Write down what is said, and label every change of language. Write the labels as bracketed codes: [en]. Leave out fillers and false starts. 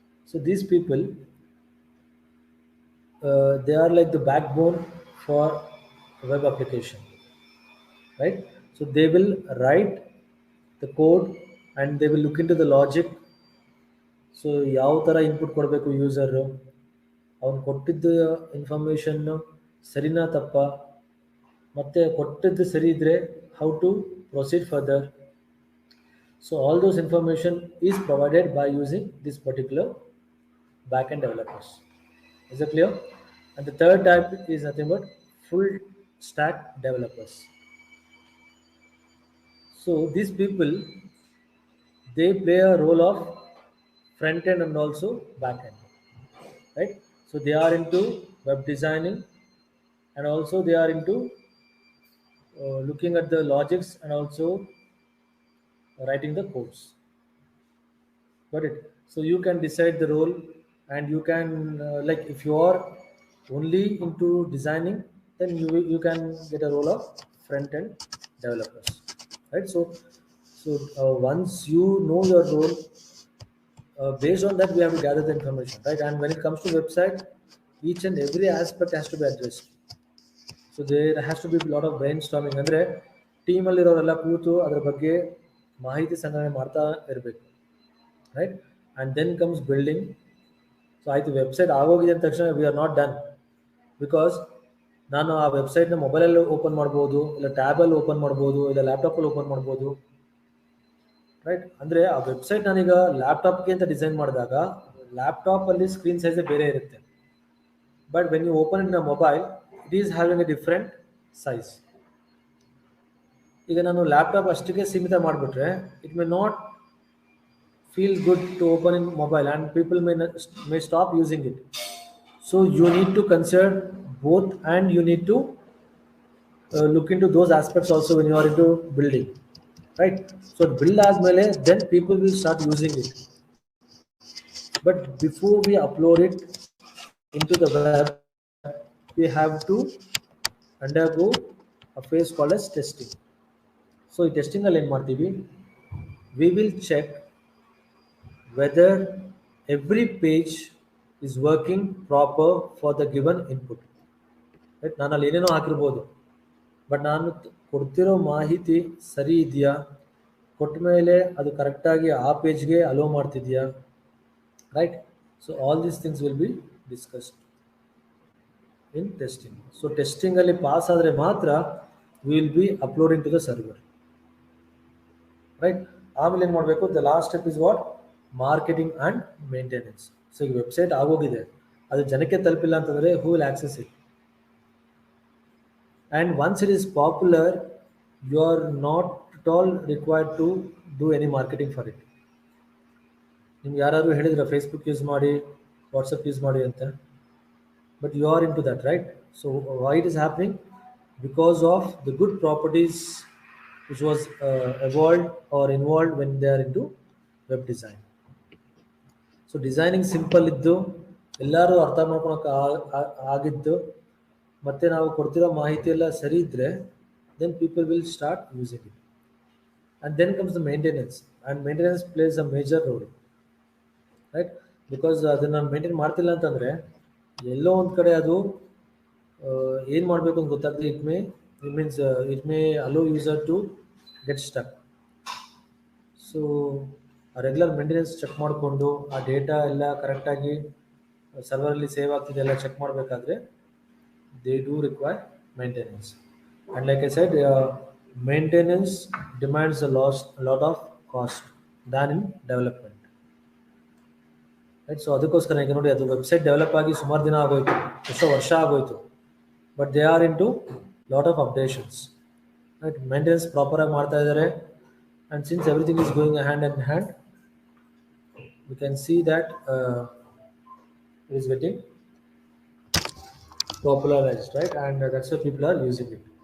[en] So these people, they are like the backbone for web application, right? So they will write the code and they will look into the logic. [kn] So ಯಾವ ಥರ input ಕೊಡಬೇಕು user, ಅವ್ನು ಕೊಟ್ಟಿದ್ದ information ಸರಿನಾ ತಪ್ಪ, ಮತ್ತು ಕೊಟ್ಟಿದ್ದು ಸರಿ ಇದ್ದರೆ [en] How to proceed further. So all those information is provided by using this particular backend developers. Is it clear? And the third type is nothing but full stack developers. So these people, they play a role of front end and also back end, right? So they are into web designing and also they are into looking at the logics and also writing the codes. Got it? So you can decide the role, and you can like if you are only into designing, then you can get a role of front end developers, right? So once you know your role, based on that we have to gather the information, right? And when it comes to website, each and every aspect has to be addressed. So there has to be a lot of brainstorming. [kn] ಅಂದರೆ ಟೀಮಲ್ಲಿ ಇರೋರೆಲ್ಲ ಕೂತು ಅದರ ಬಗ್ಗೆ ಮಾಹಿತಿ ಸಂಗ್ರಹಣೆ ಮಾಡ್ತಾ ಇರಬೇಕು, right? [en] And then comes building. [kn] So ಆಯಿತು, ವೆಬ್ಸೈಟ್ ಆಗೋಗಿದೆ ಅಂದ ತಕ್ಷಣ [en] we are not done, because [kn] ನಾನು ಆ ವೆಬ್ಸೈಟ್ನ ಮೊಬೈಲಲ್ಲಿ ಓಪನ್ ಮಾಡ್ಬೋದು, ಇಲ್ಲ ಟ್ಯಾಬಲ್ಲಿ ಓಪನ್ ಮಾಡ್ಬೋದು, ಇಲ್ಲ ಲ್ಯಾಪ್ಟಾಪಲ್ಲಿ ಓಪನ್ ಮಾಡ್ಬೋದು, ರೈಟ್? ಅಂದರೆ ಆ ವೆಬ್ಸೈಟ್ ನಾನೀಗ ಲ್ಯಾಪ್ಟಾಪ್ಗೆ ಅಂತ ಡಿಸೈನ್ ಮಾಡಿದಾಗ ಲ್ಯಾಪ್ಟಾಪಲ್ಲಿ ಸ್ಕ್ರೀನ್ ಸೈಜೇ ಬೇರೆ ಇರುತ್ತೆ. [en] But when you open in a mobile, it is having a different size. [kn] ಈಗ ನಾನು ಲ್ಯಾಪ್ಟಾಪ್ ಅಷ್ಟಕ್ಕೆ ಸೀಮಿತ ಮಾಡಿಬಿಟ್ರೆ [en] It may not feel good to open in mobile and people may stop using it. So you need to consider both, and you need to look into those aspects also when you are into building, right? So build as mele, then people will start using it. But before we upload it into the web, we have to undergo a phase called as testing. So in testing [kn] alli en martivi, [en] we will check whether every page is working proper for the given input. [kn] Right, ನಾನು ಅಲ್ಲಿ ಏನೇನೋ ಹಾಕಿರ್ಬೋದು, but ನಾನು ಕೊಡ್ತಿರೋ ಮಾಹಿತಿ ಸರಿ ಇದೆಯಾ, ಕೊಟ್ಟ ಮೇಲೆ ಅದು ಕರೆಕ್ಟಾಗಿ ಆ ಪೇಜ್ಗೆ ಅಲೋ ಮಾಡ್ತಿದ್ಯಾ, right. [en] So all these things will be discussed in testing. ಸೊ [kn] ಟೆಸ್ಟಿಂಗಲ್ಲಿ pass ಆದರೆ ಮಾತ್ರ [en] Will be uploading to the server, right. [kn] ಆಮೇಲೆ ಏನು ಮಾಡಬೇಕು, [en] The last step is what, marketing and maintenance. [kn] So ಈಗ ವೆಬ್ಸೈಟ್ ಆಗೋಗಿದೆ, ಅದು ಜನಕ್ಕೆ ತಲುಪಿಲ್ಲ ಅಂತಂದರೆ [en] Who will access it. And once it is popular, you are not at all required to do any marketing for it. [kn] ನಿಮ್ಗೆ ಯಾರಾದರೂ ಹೇಳಿದ್ರೆ Facebook use ಮಾಡಿ, ವಾಟ್ಸಪ್ ಯೂಸ್ ಮಾಡಿ ಅಂತ, [en] but you are into that, [kn] right. [en] So why it is happening, because of the good properties which was evolved or involved when they are into web design. [kn] So designing simple ಇದ್ದು, ಎಲ್ಲರೂ ಅರ್ಥ ಮಾಡ್ಕೊಳಕ್ಕೆ ಆಗಿದ್ದು, ಮತ್ತು ನಾವು ಕೊಡ್ತಿರೋ ಮಾಹಿತಿ ಎಲ್ಲ ಸರಿ ಇದ್ದರೆ [en] Then people will start using it. And then comes the maintenance, and maintenance plays a major role, right. [kn] Because ಅದನ್ನು ಮೇಂಟೈನ್ ಮಾಡ್ತಿಲ್ಲ ಅಂತಂದರೆ ಎಲ್ಲೋ ಒಂದು ಕಡೆ ಅದು ಏನು ಮಾಡಬೇಕು ಅಂತ ಗೊತ್ತಾಗದೆ [en] It may allow user to get stuck. [kn] So regular maintenance check ಮಾಡಿಕೊಂಡು ಆ ಡೇಟಾ ಎಲ್ಲ ಕರೆಕ್ಟಾಗಿ ಸರ್ವರಲ್ಲಿ ಸೇವ್ ಆಗ್ತಿದೆ ಎಲ್ಲ ಚೆಕ್ ಮಾಡಬೇಕಾದ್ರೆ [en] they do require maintenance. And like I said, maintenance demands a lot of cost than in development, right. [kn] So ಅದಕ್ಕೋಸ್ಕರ ಈಗ ನೋಡಿ, ಅದು ವೆಬ್ಸೈಟ್ ಡೆವಲಪ್ ಆಗಿ ಸುಮಾರು ದಿನ ಆಗೋಯ್ತು, ಎಷ್ಟೋ ವರ್ಷ ಆಗೋಯ್ತು, [en] but they are into lot of updations, [kn] right. Maintenance ಪ್ರಾಪರಾಗಿ ಮಾಡ್ತಾ ಇದ್ದಾರೆ, [en] And since everything is going hand in hand, we can see that it is getting popularized, right, and that's why people are using it.